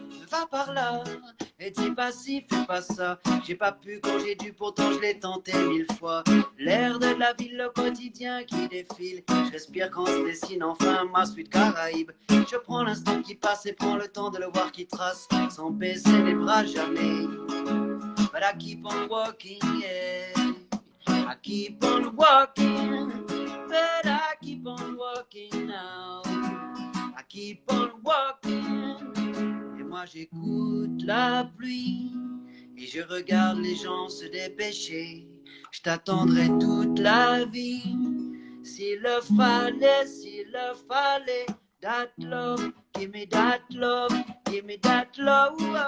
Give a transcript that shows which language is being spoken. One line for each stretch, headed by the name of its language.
French: Va par là, et dis pas ci, fais pas ça. J'ai pas pu quand j'ai dû, pourtant je l'ai tenté 1000 fois. L'air de la ville, le quotidien qui défile. Je respire quand se dessine enfin ma suite Caraïbe. Je prends l'instant qui passe et prends le temps de le voir qui trace, sans baisser les bras jamais.
English: But I keep on walking, yeah. I keep on walking, but I keep on walking now. I keep on walking.
French: Moi j'écoute la pluie et je regarde les gens se dépêcher. Je t'attendrai toute la vie. S'il le le fallait.
English: That love, give me that love, give me that love.